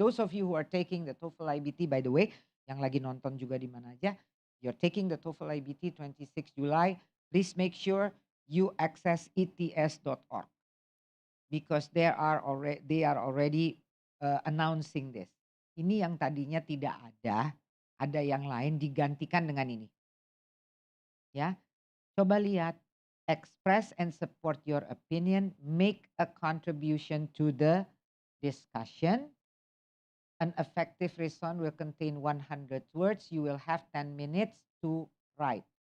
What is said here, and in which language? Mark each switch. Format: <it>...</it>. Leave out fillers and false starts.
<en>Those of you who are taking the TOEFL IBT, by the way,</en> <id>yang lagi nonton juga di mana aja,</id> <en>you're taking the TOEFL IBT 26 July. Please make sure you access ets.org because they are already announcing this.</en> <id>Ini yang tadinya tidak ada yang lain digantikan dengan ini. Ya, coba lihat,</id> <en>express and support your opinion, make a contribution to the discussion. An effective response will contain 100 words. You will have 10 minutes to write.</en>